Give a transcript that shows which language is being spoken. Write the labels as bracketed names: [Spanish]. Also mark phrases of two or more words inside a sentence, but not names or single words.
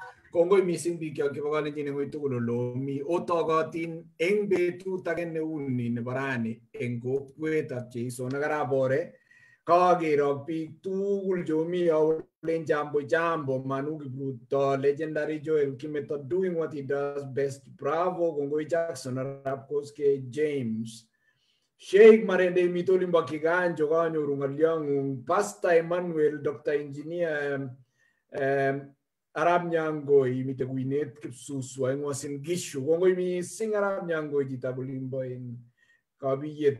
[Kalenjin] Kongoi missing biik chok chebo kalenjin eng tugul olomi otokotin eng betut age neuni nebo rani eng kokwet ab Jeiso nekarabore kaker biik tugul chomi olen jambo Manu Kipruto, [English] legendary Joel Kimeto doing what he does best. [Kalenjin] Bravo, Kongoi Jackson, Arap Koske, James Sheikh Marende Mitolimba Kiganjo kanyoru ng'olyong'ung, Pastor Emmanuel, Dr. Engineer Arab Nyangoi mite kuinet Kipsuswa eng Uasin Gishu. Kongoi missing Arab Nyangoi chitab olimbo eng Kabiyet.